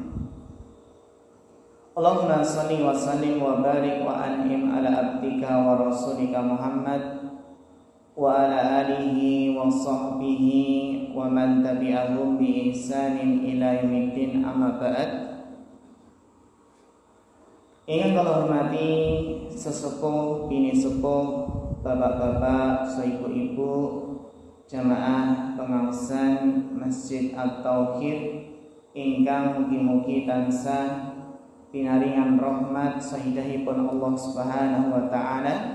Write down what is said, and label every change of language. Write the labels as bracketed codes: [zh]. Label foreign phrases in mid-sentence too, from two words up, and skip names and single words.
[ar] اللهم صل وسلم وبارك وأنعم على عبدك ورسولك محمد وعلى آله وصحبه ومن تبعهم بإحسان إلى يوم الدين أما بعد. [jv] Ingin kula hormati sesepuh, bini sepuh, bapak-bapak, ibu-ibu, jamaah pengawasan Masjid At-Tauhid ingkang mugi-mugi tansah pinaringan rahmat sahidahipun [ar] الله سبحانه وتعالى.